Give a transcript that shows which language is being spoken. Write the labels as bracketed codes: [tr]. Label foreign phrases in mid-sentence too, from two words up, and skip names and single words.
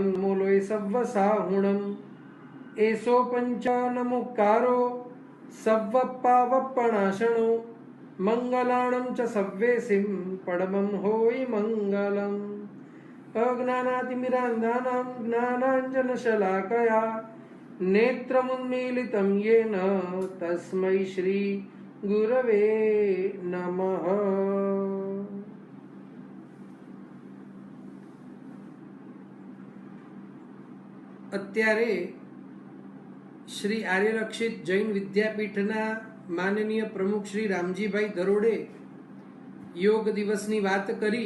[pra] नमो लोय सव्वसाहुणं एसो पंच नमुकारो सव्वपावपणाशनो मंगलाणं च सव्वेसिं परमं होय मंगलम् [sa] अज्ञानातिमिरान्धानां ज्ञानाञ्जनशलाकया नेत्रमुन्मीलितं येन तस्मै श्री गुरवे नमः। [gu] અત્યારે શ્રી આર્યરક્ષિત જૈન વિદ્યાપીઠના માનનીય પ્રમુખ શ્રી રામજીભાઈ દરોડે યોગ દિવસની વાત કરી.